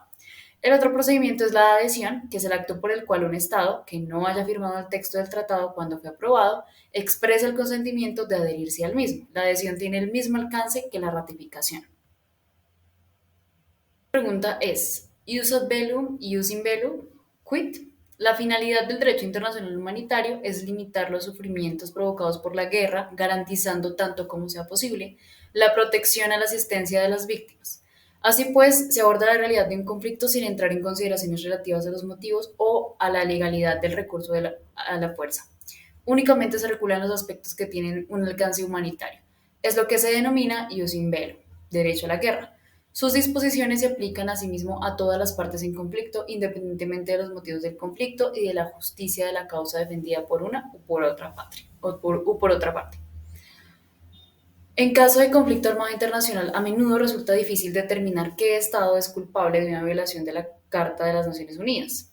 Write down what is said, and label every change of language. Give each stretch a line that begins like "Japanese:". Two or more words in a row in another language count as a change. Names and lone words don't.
Spanish: El otro procedimiento es la adhesión, que es el acto por el cual un Estado que no haya firmado el texto del tratado cuando fue aprobado expresa el consentimiento de adherirse al mismo. La adhesión tiene el mismo alcance que la ratificación. La pregunta es,
Latin: ¿Ius ad bellum, ius in bello, quid?
Spanish: La finalidad del derecho internacional humanitario es limitar los sufrimientos provocados por la guerra, garantizando tanto como sea posible la protección a la asistencia de las víctimas. Así pues, se aborda la realidad de un conflicto sin entrar en consideraciones relativas a los motivos o a la legalidad del recurso a la fuerza. Únicamente se regulan los aspectos que tienen un alcance humanitario. Es lo que se denomina
Latin: ius in bello.
Spanish: derecho a la guerra. Sus disposiciones se aplican asimismo a todas las partes en conflicto, independientemente de los motivos del conflicto y de la justicia de la causa defendida por una u por otra parte. En caso de conflicto armado internacional, a menudo resulta difícil determinar qué Estado es culpable de una violación de la Carta de las Naciones Unidas.